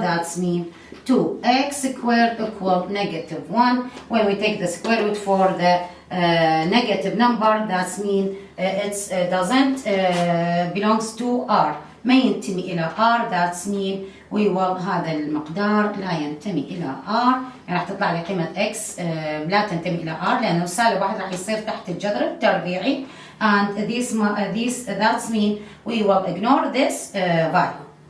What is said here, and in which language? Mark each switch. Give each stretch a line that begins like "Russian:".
English: That's mean 2x squared equal negative 1. When we take the square root for the negative number, that's mean it doesn't belongs to r.
Arabic: ما ينتمي إلى r.
English: That's mean we will
Arabic: هذا المقدار لا ينتمي إلى r. يعني راح تطلع لي قيمة x لا تنتمي إلى r لأنه سالب 1 راح يصير تحت الجذر التربيعي.
English: And that's mean we will ignore this value.